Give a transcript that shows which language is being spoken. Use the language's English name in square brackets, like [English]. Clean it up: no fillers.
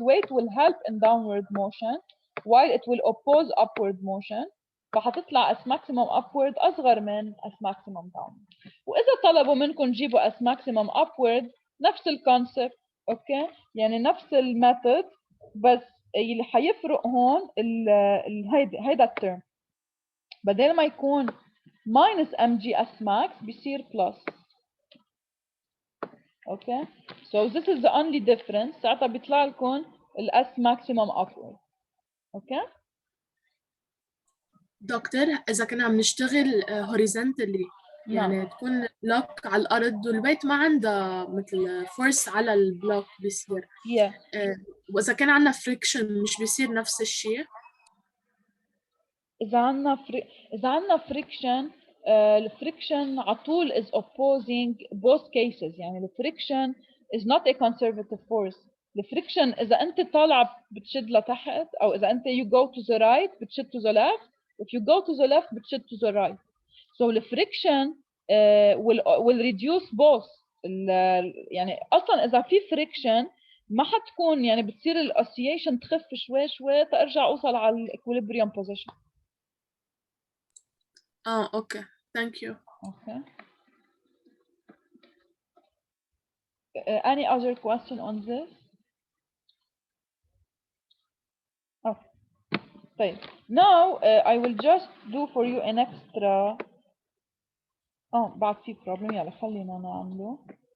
[English] weight will help in downward motion while it will oppose upward motion، [Arabic] فحتطلع S maximum upward اصغر من S maximum downward. واذا طلبوا منكم جيبوا S maximum upward نفس الكونسبت. اوكي يعني نفس الميثود، بس اللي حيفرق هون هيدا الترم بدل ما يكون minus mg S max بيصير plus. [English] Okay so this is the only difference. [Arabic] ساعتها بيطلع لكم ال S maximum upward. [English] okay [Arabic] دكتور إذا كنا عم نشتغل horizontally يعني تكون بلوك على الأرض والبيت ما عندها مثل فورس على البلوك بيصير وإذا كان عندنا فريكشن مش بيصير نفس الشيء؟ إذا عندنا فريكشن الفريكشن على طول [English] is opposing both cases. يعني الفريكشن is not a conservative force. [Arabic] الفريكشن إذا أنت طالعة بتشد لتحت أو إذا أنت [English] you go to the right [Arabic] بتشد to the left. [English] If you go to the left بتشد to the right. So the friction will reduce both. [Arabic] يعني أصلا إذا في friction ما حتكون يعني بتصير الأوسيليشن تخف شوي شوي ترجع أوصل على الإكوليبريم position. [English] Okay thank you. Okay. Any other question on this? Okay. طيب now I will just do for you an extra بعد في problem [Arabic] يلا خلينا نعمله.